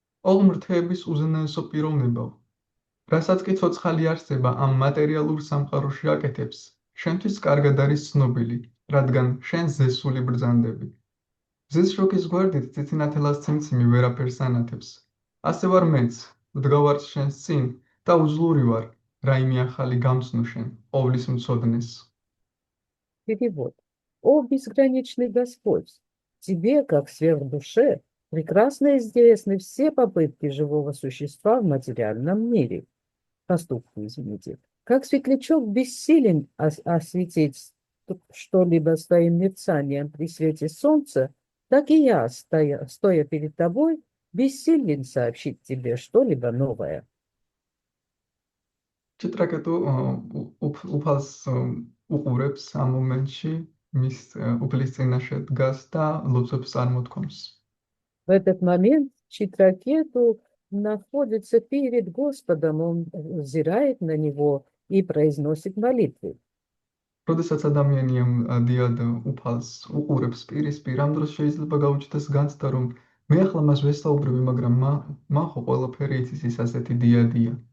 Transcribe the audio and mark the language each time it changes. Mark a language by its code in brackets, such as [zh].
[ka] ოლმრთების უზენაესო პიროვნებაო, რასაც კი ცოცხალი არსება ამ მატერიალურ სამყაროში აკეთებს, შენთვის კარგად არის ცნობილი, რადგან შენ ზესული ბრძანდები. მზის შოკის გვერდით ციცინათელას ციმციმი ვერაფერს ანათებს. ასე ვარ მეც, ვდგავარ შენს წინ და უძლური ვარ, რაიმე ახალი გამცნო შენ, ყოვლის მცოდნეს. [ru] Перевод. О безграничный Господь, тебе, как сверхдуше, прекрасно известны все попытки живого существа в материальном мире. Поступки, извините. Как светлячок бессилен осветить что-либо своим мерцанием при свете солнца, так и я, стоя перед тобой, бессилен сообщить тебе что-либо новое. [ka] ჭიტრაკეტუ უფალს უყურებს ამ მომენტში მის უფლის წინაშე დგას და ლოცვებს წარმოთქვამს. [ru] В этот момент Читракету находится перед Господом, он взирает на него и произносит молитвы. [ka] როდესაც ადამიანია დიად უფალს უყურებს პირისპირ, ამ დროს შეიძლება გაუჩნდეს განცდა, რომ მე ახლა მას ვესაუბრები, მაგრამ მან ხო ყველაფერი იცის, ის ასეთი დიადია.